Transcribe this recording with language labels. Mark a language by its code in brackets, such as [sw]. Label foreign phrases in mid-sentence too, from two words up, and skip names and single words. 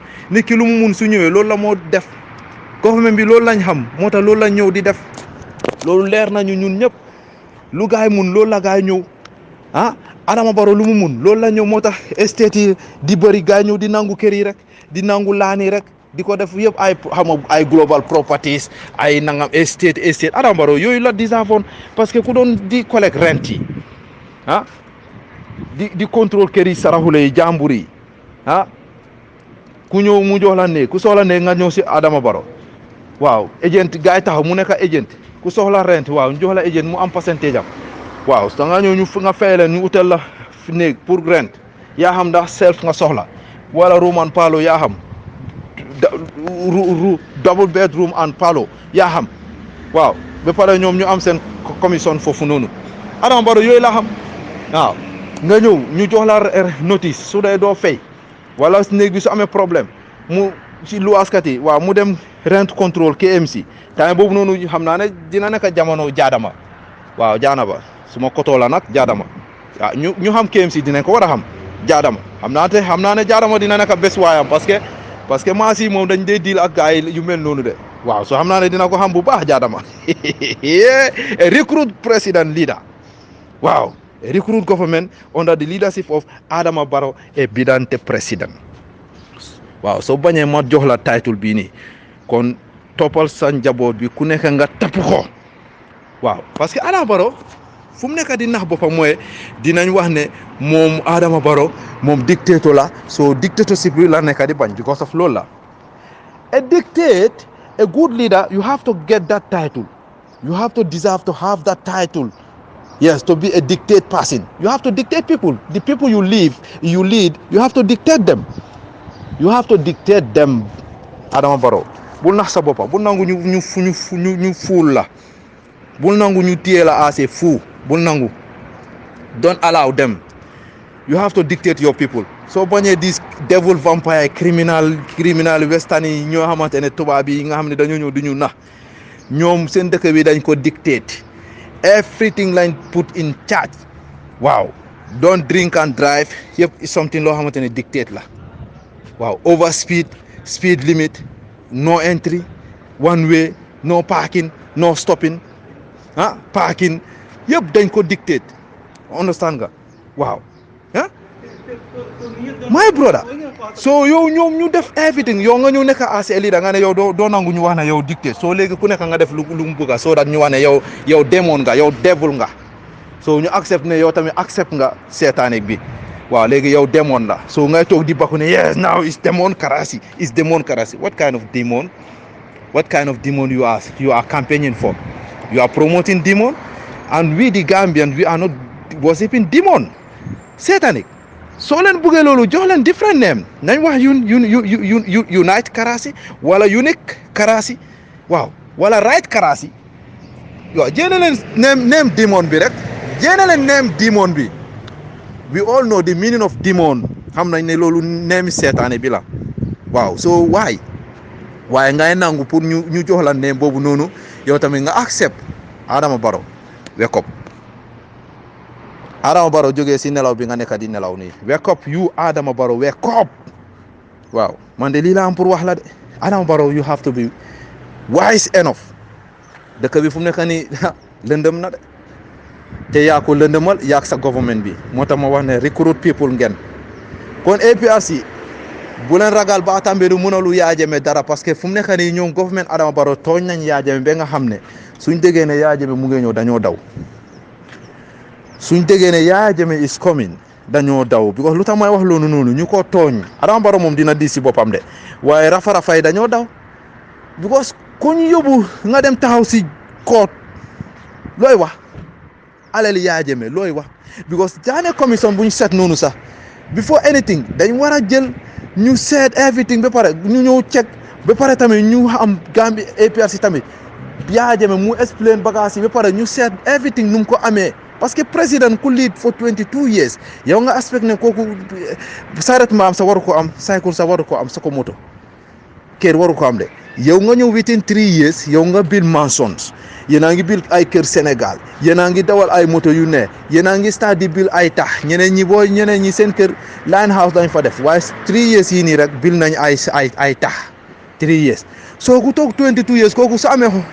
[wo] nit ki lu mu mun su ñëwee loolu la moo def government bi loolu lañ xam moo tax loolu lañ ñëw di def loolu leer nañu ñun ñëpp lu gaay mun loolu la gaay ñëw Adama Barrow lu mu mun loolu la ñëw moo tax estate yi di bëri gaay ñëw di nangu kër yi rek di nangu laani rek di ko def yëpp ay [en] global properties [wo] ay nangam estate Adama Barrow yooyu la deserve [fr] parce que [wo] ku doon di [en] collect rent [wo] yi di contrôle kër yi saraxule yi jàmbur yi ku ñëw mu jox la ne ku soxla ne nga ñëw si Adama Barrow waaw agent gaay taxaw mu nekk agent ku soxla rent waaw ñu jox la agent mu am percentage am waaw da nga ñëw nga fay leen ñu utal la néeg pour rent yaa xam ndax self nga soxla wala [en] room and parlour [wo] yaa xam [en] double bedroom and parlour [wo] yaa xam waaw ba pare ñoom ñu am seen commission foofu noonu Adama Barrow yooyu la xam waaw nga ñëw ñu jox la notice su dee doo fay wala néeg bi su amee problème mu ci luwaaskat yi waaw mu dem [en] rent control [wo] KMC temps boobu noonu xam naa ne dina nekk jamono jaadama waaw jaanaba suma kotoo la nag jaadama waaw ñu xam KMC dinañ ko war a xam jaadama xam naa ne jaadama dina nekk bés waayam [fr] parce que [wo] maas yi moom dañ dee deal ak gars yi yu mel noonu de waaw so xam naa ne dina ko xam bu baax jaadama [en] recruit president leader [wo] waaw [en] recruit government under the leadership of Adama Barrow [wo] et Bidante president waaw soo bañee ma jox la title bii nii kon toppal sa njaboot bi ku nekk nga tapp ko waaw [fr] parce que [wo] Adama Barrow fu mu nekk di nax boppam mooy dinañ wax ne moom Adama Barrow moom dictator la so dictatorship bi la nekk di bañ [en] because of [wo] loolu la [en] a dictate a good leader you have to get that title you have to deserve to have that title yes to be a dictate person you have to dictate people the people you lead you have to dictate them [wo] Adama Barrow bul nax sa boppa bul nangu ñu fuul la bul nangu ñu téye la [en] as a [wo] fou bul nangu don't [en] allow them you have to dictate your people [wo] soo bañee [en] dis devil vampire criminal western [wo] yi ñoo xamante ne tubaab yi nga xam ne dañoo ñëw du ñu nax ñoom seen dëkk bi dañ ko dictate everything lañ [en] put in charge [wo] waaw [en] don't drink and drive [wo] yëpp [en] is something [wo] loo xamante ne dictate la waaw [en] over speed limit no entry one way no parking no stopping parking [wo] yëpp dañ ko dictate understand nga waaw [en] ah my brother [wo] so yow ñoom ñu def everything yow nga ñëw nekk as a leader nga ne yow doo nangu ñu wax ne yow dictate so léegi ku nekk nga def lu mu bëgg [en] so that [wo] ñu wax ne yow démon nga yow devil nga so ñu accept ne yow tamit accept nga seetaanik bi waaw léegi yow démon la so ngay toog di bakku ne [en] yes now is demon [wo] karasi [en] what kind of demon you are campaigning for? You are promoting demon, and we the Gambians, we are not worshiping demon satanic. [wo] So leen buggee loolu jox leen [en] different name [wo] nañ wax unite karasi wala unique karasi waaw wala right karasi waaw jéene leen [en] name demon [wo] bi rek jéene leen [en] name demon [wo] bi. [en] We all know the meaning of demon [wo] xam nañ ne loolu name seetaane bi la waaw so waaye ngay nangu pour ñu jox la name boobu noonu yow tamit nga accept Adama Barrow [en] wake up [wo] Adama Barrow jógee si nelaw bi nga nekk di nelaw nii [en] wake up you Adama Barrow wake up [wo] waaw man de lii la am pour wax la de Adama Barrow [en] you have to be wise enough [wo] dëkk bi fu mu nekk nii lëndëm na de te yaa ko lëndëmal yaa sa government bi moo tax ma wax ne [en] recruit people [wo] ngeen kon APRC bu leen ragal ba Tambadou mënalu Yaya Jammeh dara parce que fu mu nekk nii ñoom government Adama Barrow tooñ nañ Yaya Jammeh ba nga xam ne suñ déggee ne Yaya Jammeh mu ngi ñëw dañoo daw suñ déggee ne Yaya Jammeh [en] is coming [wo] dañoo daw because lu tax may wax loolu noonu ñu ko tooñ Adama Barrow moom dina di si boppam de waaye rafa yi dañoo daw because ku ñu yóbbu nga dem taxaw si court looy wax alali Yaya Jammeh looy wax because Janneh commission bu ñu set noonu sax [en] before anything [wo] dañ war a jël ñu seet everything ba pare ñu ñëw check ba pare tamit ñu am Gambie APRC tamit Yaya Jammeh mu explain bagage yi ba pare ñu seet everything nu mu ko amee [fr] parce que président [wo] ku lead [en] for 22 years [wo] yow nga aspect ne kooku saret maam sa waru ko am cycle sa waru ko am sa ko moto kër waru ko am de yow nga ñëw [en] within 3 years [wo] yow nga [en] build mansions [wo] yéen a ngi build ay kër Sénégal yéen a ngi dawal ay moto yu ne yéen a ngi start di build ay tax ñeneen ñi seen kër [en] line house [wo] dañ fa def waaye [en] 3 years [wo] yii nii rek build nañ ay tax 3 years soo ku toog 22 years kooku su amee